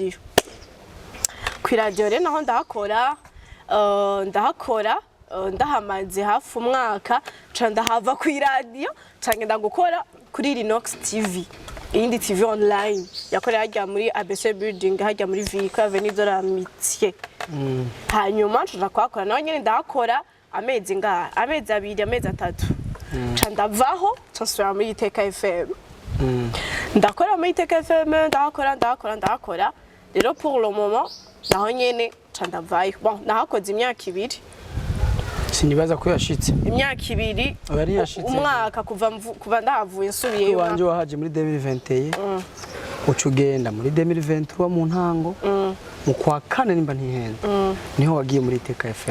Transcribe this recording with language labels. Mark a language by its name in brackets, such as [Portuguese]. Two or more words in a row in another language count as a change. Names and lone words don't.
[Rundi] radio rero naho ndahakora ndahamaze hafi umwaka ca ndahava kuri radio cagenda gukora kuri Linox TV iyindi [English] TV online [Rundi] yakorera hajya muri ABC building hajya muri Vika Avenue de la Amitié hanyuma tuja kwakora naho nyene ndahakora amezi 2 amezi 3 ca ndavaho nsubira muri Iteka FM ndakora muri Iteka FM ndakora rero [French] pour le moment [Rundi] naho nyene ca ndavayo bon nahakoze imyaka 2 sinibaza ko yashitse imyaka 2 umwaka kuva ndahavuye nsubiye wanje wahaje muri 2021 ucugenda muri 2023 mu ntango mu kwa kane nimba ntihenda niho wagiye muri Iteka FM